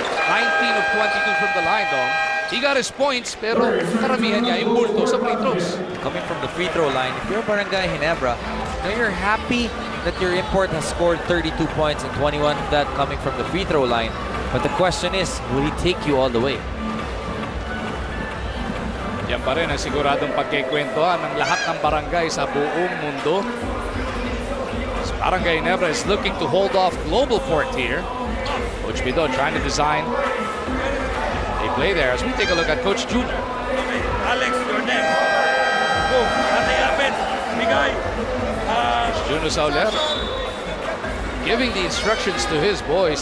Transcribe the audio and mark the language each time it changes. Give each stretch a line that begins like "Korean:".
English: 19 of 22 from the line though. He got his points,
Filipino: pero karamihan niya yung bulto sa
English: free throws. Coming from the free throw line, if you're Barangay Ginebra, now you're happy that your import has scored 32 points and 21 of that coming from the free throw line. But the question is, will he take you all the way? Yep,
Filipino: Yan pa rin ang siguradong pagkikwentuhan ng lahat ng barangay sa buong mundo.
English: So Barangay Ginebra is looking to hold off Global Port here. Coach Pido trying to design a play there as we take a look at Coach Junior. Alex, you're next. Go,
Filipino: natayapin. Bigay.
English: Juno Sauler giving the instructions to his boys.